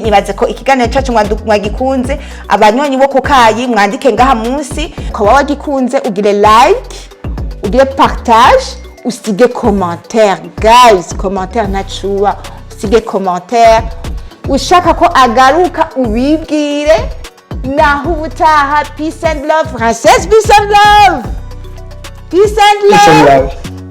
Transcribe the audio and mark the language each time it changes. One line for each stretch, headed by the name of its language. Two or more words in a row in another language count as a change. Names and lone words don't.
Rundi: Nibaze ko ikiganiro cyacu mwagikunze. Abanywanyi bo kukayi mwandike ngaha munsi ko wagikunze, ugire like, ugire partage, usige commentaire. Guys, commentaire nachuwa, usige commentaire. Ushaka ko agaruka ubibwire. Naho ubutaha.
English: Peace and love. Princess, peace and love. Peace and love.